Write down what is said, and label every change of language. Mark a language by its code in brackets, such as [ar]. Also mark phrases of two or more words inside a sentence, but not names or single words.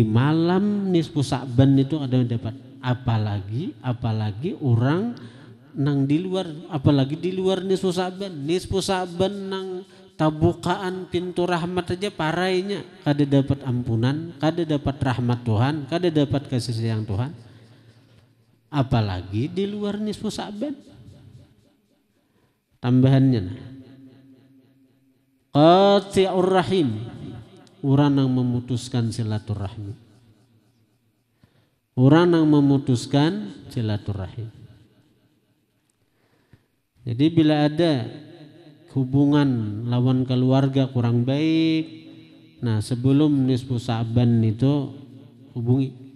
[bjn] malam nisfu Sa'ban itu ada dapat, apalagi orang nang di luar, apalagi di luar nisfu Sa'ban nang tabukaan pintu rahmat aja parainya, kada dapat ampunan, kada dapat rahmat Tuhan, kada dapat kasih sayang Tuhan. Apalagi di luar nisfu Sa'ban. Tambahannya [ar] قاطع الرحم, [bjn] orang yang memutuskan silaturahmi. Orang yang memutuskan silaturahim. Jadi bila ada hubungan lawan keluarga kurang baik, nah sebelum nisfu Sa'ban itu hubungi.